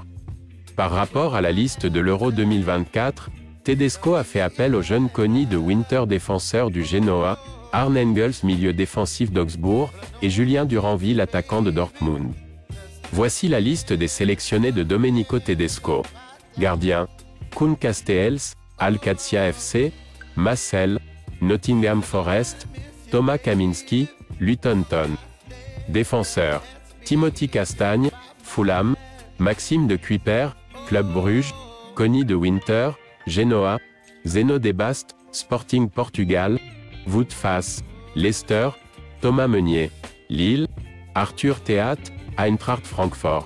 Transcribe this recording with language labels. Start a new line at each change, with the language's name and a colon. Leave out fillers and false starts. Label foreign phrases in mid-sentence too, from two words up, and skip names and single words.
French: Par rapport à la liste de l'Euro 2024, Tedesco a fait appel au jeune Conny de Winter défenseur du Genoa, Arne Engels milieu défensif d'Augsbourg, et Julien Duranville attaquant de Dortmund. Voici la liste des sélectionnés de Domenico Tedesco. Gardien, Koen Casteels, Alcatia FC, Massel, Nottingham Forest, Thomas Kaminski, Luton Town. Défenseur, Timothy Castagne, Fulham, Maxime de Cuypers, Club Bruges, Conny de Winter, Genoa, Zeno Debast, Sporting Portugal, Wout Faes, Leicester, Thomas Meunier, Lille, Arthur Théat, Eintracht Francfort.